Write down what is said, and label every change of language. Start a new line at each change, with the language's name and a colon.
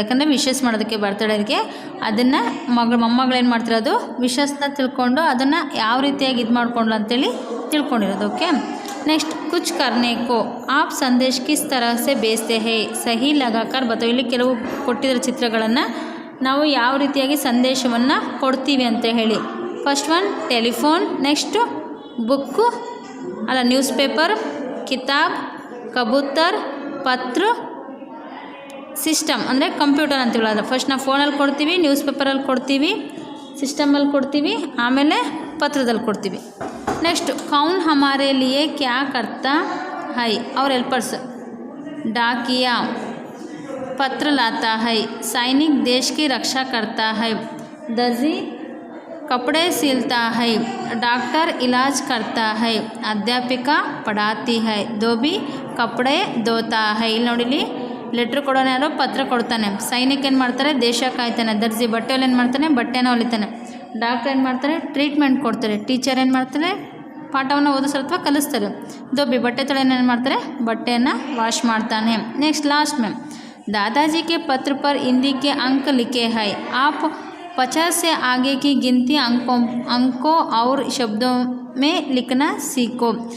Kannada: ಯಾಕಂದರೆ ವಿಶಸ್ ಮಾಡೋದಕ್ಕೆ ಬರ್ತಡೇಗೆ ಅದನ್ನು ಮೊಮ್ಮಗಳು ಏನು ಮಾಡ್ತಿರೋದು ವಿಶಸ್ನ ತಿಳ್ಕೊಂಡು ಅದನ್ನು ಯಾವ ರೀತಿಯಾಗಿ ಇದು ಮಾಡ್ಕೊಂಡು ಅಂತೇಳಿ ತಿಳ್ಕೊಂಡಿರೋದು.
Hindi: ಓಕೆ, नेक्स्ट कुछ करने को आप संदेश किस तरह से भेजते हैं सही लगाकर बताओ.
Kannada: ಇಲ್ಲಿ ಕೆಲವು ಕೊಟ್ಟಿರೋ ಚಿತ್ರಗಳನ್ನು ನಾವು ಯಾವ ರೀತಿಯಾಗಿ ಸಂದೇಶವನ್ನು ಕೊಡ್ತೀವಿ ಅಂತ ಹೇಳಿ.
English: first one telephone, next
Kannada: book ಅಲ್ಲ ನ್ಯೂಸ್ ಪೇಪರ್, ಕಿತಾಬ್, ಕಬೂತರ್, ಪತ್ರ, ಸಿಸ್ಟಮ್ ಅಂದರೆ ಕಂಪ್ಯೂಟರ್ ಅಂತೀವಲ್ಲ ಅದು. ಫಸ್ಟ್ ನಾವು ಫೋನಲ್ಲಿ ಕೊಡ್ತೀವಿ, ನ್ಯೂಸ್ ಪೇಪರಲ್ಲಿ ಕೊಡ್ತೀವಿ, ಸಿಸ್ಟಮಲ್ಲಿ ಕೊಡ್ತೀವಿ, ಆಮೇಲೆ ಪತ್ರದಲ್ಲಿ ಕೊಡ್ತೀವಿ.
Hindi: ನೆಕ್ಸ್ಟ್ ಕೌನ್ ಹಮಾರೆ ಲಿಯೇ ಕ್ಯಾ ಕರ್ತಾ ಹೈ,
Kannada: ಅವ್ರ ಹೆಲ್ಪರ್ಸ್.
Hindi: डाकिया पत्र लाता है, सैनिक देश की रक्षा करता है, दर्जी कपड़े सिलता है, डॉक्टर इलाज करता है, अध्यापिका पढ़ाती है, धोबी कपड़े धोता है.
Kannada: ಇಲ್ಲಿ ನೋಡಿಲಿ ಲೆಟ್ರ್ ಕೊಡೋನು ಯಾರೋ, ಪತ್ರ ಕೊಡ್ತಾನೆ. ಸೈನಿಕ ಏನು ಮಾಡ್ತಾರೆ, ದೇಶ ಕಾಯ್ತಾನೆ. ದರ್ಜಿ ಬಟ್ಟೆಯಲ್ಲಿ ಏನು ಮಾಡ್ತಾನೆ, ಬಟ್ಟೆನ ಹೊಲಿತಾನೆ. ಡಾಕ್ಟರ್ ಏನು ಮಾಡ್ತಾರೆ, ಟ್ರೀಟ್ಮೆಂಟ್ ಕೊಡ್ತಾರೆ. ಟೀಚರ್ ಏನು ಮಾಡ್ತಾರೆ, ಪಾಠವನ್ನು ಓದಿಸ್ತಾರೆ ಅಥವಾ ಕಲಿಸ್ತಾರೆ. ದೊಬ್ಬಿ ಬಟ್ಟೆ ತೊಳೆಯನ್ನು ಏನು ಮಾಡ್ತಾರೆ, ಬಟ್ಟೆಯನ್ನು ವಾಶ್ ಮಾಡ್ತಾನೆ.
English: next last
Hindi: में दादाजी के पत्र पर हिंदी के अंक लिखे हैं, आप 50 से आगे की गिनती अंकों और शब्दों में लिखना सीखो.